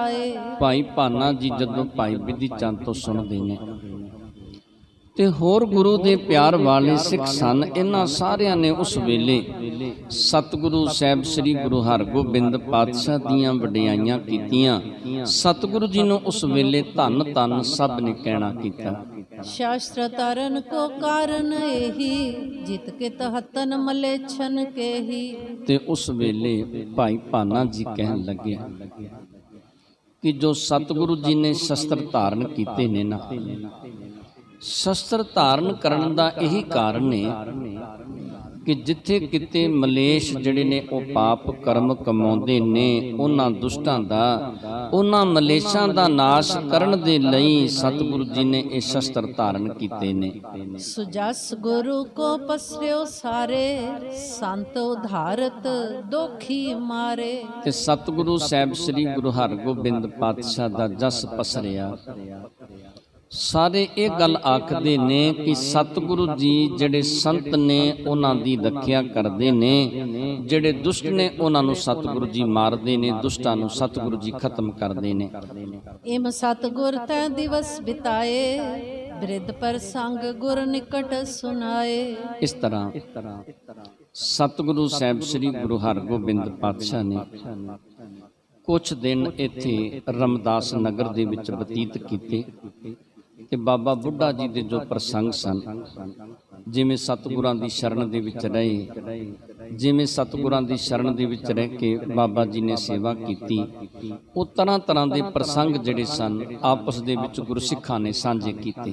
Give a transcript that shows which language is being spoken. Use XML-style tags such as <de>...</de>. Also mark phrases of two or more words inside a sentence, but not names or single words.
<pa>ਭਾਈ ਭਾਨਾ ਜੀ ਜਦੋਂ ਭਾਈ ਵਿਧੀ ਚੰਦ ਤੋਂ ਸੁਣਦੇ ਨੇ, ਤੇ ਹੋਰ ਗੁਰੂ ਦੇ ਪਿਆਰ ਵਾਲੇ ਸਿੱਖ ਸਨ। ਇਹਨਾਂ ਸਾਰਿਆਂ ਨੇ ਉਸ ਵੇਲੇ ਸਤਿਗੁਰੂ ਸਾਹਿਬ ਸ੍ਰੀ ਗੁਰੂ ਹਰਗੋਬਿੰਦ ਪਾਤਸ਼ਾਹ ਦੀਆਂ ਵਡਿਆਈਆਂ ਕੀਤੀਆਂ। ਸਤਿਗੁਰੂ ਜੀ ਨੂੰ ਉਸ ਵੇਲੇ ਧੰਨ ਧੰਨ ਸਭ ਨੇ ਕਹਿਣਾ ਕੀਤਾ।</pa> <bra>शास्त्र तारन को कारण एही जित के तहतन मलेच्छन केही।</bra> <pa>ਤੇ ਉਸ ਵੇਲੇ ਭਾਈ ਭਾਨਾ ਜੀ ਕਹਿਣ ਲੱਗਿਆ ਕਿ ਜੋ ਸਤਿਗੁਰੂ ਜੀ ਨੇ ਸ਼ਸਤਰ ਧਾਰਨ ਕੀਤੇ ਨੇ ਨਾ, ਸ਼ਸਤਰ ਧਾਰਨ ਕਰਨ ਦਾ ਇਹੀ ਕਾਰਨ ਹੈ ਕਿ ਜਿੱਥੇ ਕਿਤੇ ਮਲੇਸ਼ ਜਿਹੜੇ ਨੇ ਉਹ ਪਾਪ ਕਰਮ ਕਮਾਉਂਦੇ ਨੇ, ਉਹਨਾਂ ਦੁਸ਼ਟਾਂ ਦਾ, ਉਹਨਾਂ ਮਲੇਸ਼ਾਂ ਦਾ ਨਾਸ਼ ਕਰਨ ਦੇ ਲਈ ਸਤਿਗੁਰੂ ਜੀ ਨੇ ਇਹ ਸ਼ਸਤਰ ਧਾਰਨ ਕੀਤੇ ਨੇ।</pa> <bra>सुजस गुरु को पसर्यो सारे संत उधारत दोखी मारे।</bra> <pa>ਤੇ ਸਤਿਗੁਰੂ ਸਾਹਿਬ ਸ੍ਰੀ ਗੁਰੂ ਹਰਗੋਬਿੰਦ ਪਾਤਸ਼ਾਹ ਦਾ ਜਸ ਪਸਰਿਆ। ਸਾਰੇ ਇਹ ਗੱਲ ਆਖਦੇ ਨੇ ਕਿ ਸਤਿਗੁਰੂ ਜੀ ਜਿਹੜੇ ਸੰਤ ਨੇ ਉਹਨਾਂ ਦੀ ਰੱਖਿਆ ਕਰਦੇ ਨੇ, ਜਿਹੜੇ ਦੁਸ਼ਟ ਨੇ ਉਹਨਾਂ ਨੂੰ ਸਤਿਗੁਰੂ ਜੀ ਮਾਰਦੇ ਨੇ, ਦੁਸ਼ਟਾਂ ਨੂੰ ਸਤਿਗੁਰੂ ਜੀ ਖਤਮ ਕਰਦੇ ਨੇ।</pa> <bra>इम सतगुर तै दिवस बिताए वृद्ध पर संग गुर निकट सुनाए।</bra> <pa>ਇਸ ਤਰ੍ਹਾਂ ਸਤਿਗੁਰੂ ਸਾਹਿਬ ਸ੍ਰੀ ਗੁਰੂ ਹਰਗੋਬਿੰਦ ਪਾਤਸ਼ਾਹ ਨੇ ਕੁਝ ਦਿਨ ਇੱਥੇ ਰਮਦਾਸ ਨਗਰ ਦੇ ਵਿੱਚ ਬਤੀਤ ਕੀਤੇ। ਤੇ ਬਾਬਾ ਬੁੱਢਾ ਜੀ ਦੇ ਜੋ ਪ੍ਰਸੰਗ ਸਨ, ਜਿਵੇਂ ਸਤਿਗੁਰਾਂ ਦੀ ਸ਼ਰਨ ਦੇ ਵਿੱਚ ਰਹੇ, ਜਿਵੇਂ ਸਤਿਗੁਰਾਂ ਦੀ ਸ਼ਰਨ ਦੇ ਵਿੱਚ ਰਹਿ ਕੇ ਬਾਬਾ ਜੀ ਨੇ ਸੇਵਾ ਕੀਤੀ, ਉਹ ਤਰ੍ਹਾਂ ਤਰ੍ਹਾਂ ਦੇ ਪ੍ਰਸੰਗ ਜਿਹੜੇ ਸਨ ਆਪਸ ਦੇ ਵਿੱਚ ਗੁਰਸਿੱਖਾਂ ਨੇ ਸਾਂਝੇ ਕੀਤੇ।</pa>